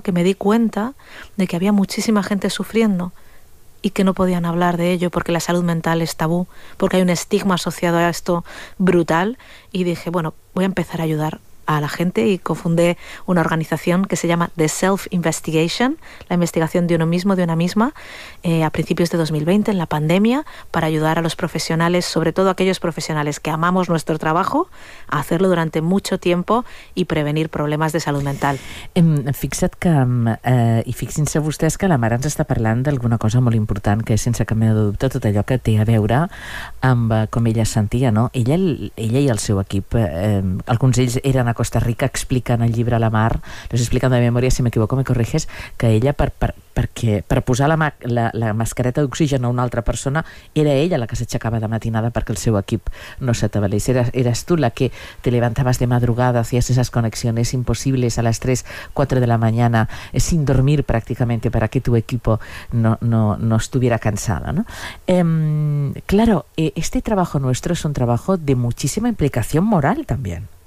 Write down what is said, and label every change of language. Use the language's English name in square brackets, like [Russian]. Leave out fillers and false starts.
[Spanish] Que me di cuenta de que había muchísima gente sufriendo y que no podían hablar de ello porque la salud mental es tabú, porque hay un estigma asociado a esto brutal, y dije, bueno, voy a empezar a ayudar a la gente, y cofundé una organización que se llama The Self Investigation, la investigación de uno mismo, de una misma, a principios de 2020, en la pandemia, para ayudar a los profesionales, sobre todo aquellos profesionales que amamos nuestro trabajo, a hacerlo durante mucho tiempo y prevenir problemas de salud mental. [Catalan] Fixa't que, i fixin-se vostès que la mare ens està parlant d'alguna cosa molt important, que és, sense cap mena de dubte, tot allò que té a veure amb com ella es sentia, no? Ella i el seu equip, alguns d'ells eren a Costa Rica, explicant el llibre a la Mar, les explicant de memòria, si m'equivoco [Spanish] me corriges, [Catalan] que ella per posar la mascareta d'oxigen a una altra persona, era ella la que s'aixecava de matinada perquè el seu equip no s'atabalés. [Spanish] Eres tu la que te levantabas de madrugada, hacías esas conexiones imposibles a las 3, 4 de la mañana, sin dormir prácticamente, para que tu equipo no estuviera cansada, ¿no? Claro, este trabajo nuestro es un trabajo de muchísima implicación moral también.